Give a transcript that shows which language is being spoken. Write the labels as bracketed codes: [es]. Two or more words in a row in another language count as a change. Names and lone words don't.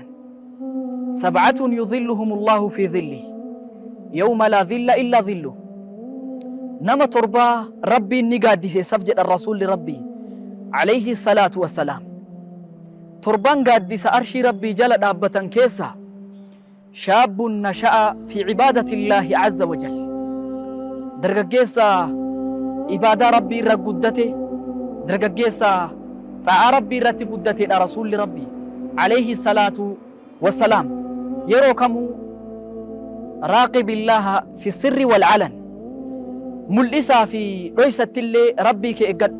[ar] سبعة يظلهم الله في ظله يوم لا ظل إلا ظله. [om] Nama torbaa Rabbiin ni gaaddiseessaf jedhan Rasuulli Rabbii [ar] عليه الصلاة والسلام. [om] Torban gaaddisa arshii Rabbii jala dhaabbatan keessa [ar] شاب نشأ في عبادة الله عز وجل. [om] Dargaggeessa ibaadaa Rabbii irra guddate, dargaggeessa xaa'aa Rabbii irratti guddateedha Rasuulli Rabbii [ar] عليه الصلاة والسلام. [om] Yeroo kamuu raaqibillaaha fi sirri wal calan, mul'isaa fi dhoysattillee Rabbii kee eeggadhu.